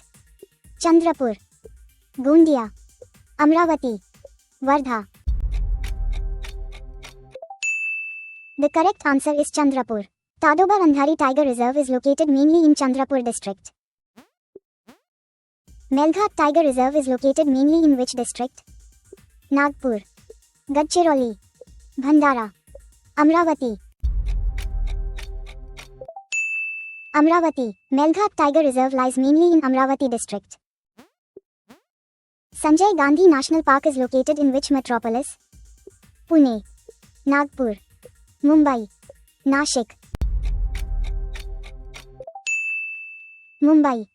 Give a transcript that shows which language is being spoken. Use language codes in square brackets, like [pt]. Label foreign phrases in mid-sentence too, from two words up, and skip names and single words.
[en] Chandrapur, Gondia, Amravati, Wardha. The correct answer is Chandrapur. Tadoba Andhari Tiger Reserve is located mainly in Chandrapur district. Melghat Tiger Reserve is located mainly in which district? Nagpur, Gadchiroli, Bhandara, Amravati. Amravati. Melghat Tiger Reserve lies mainly in Amravati district. Sanjay Gandhi National Park is located in which metropolis? Pune, Nagpur, Mumbai, Nashik. Mumbai.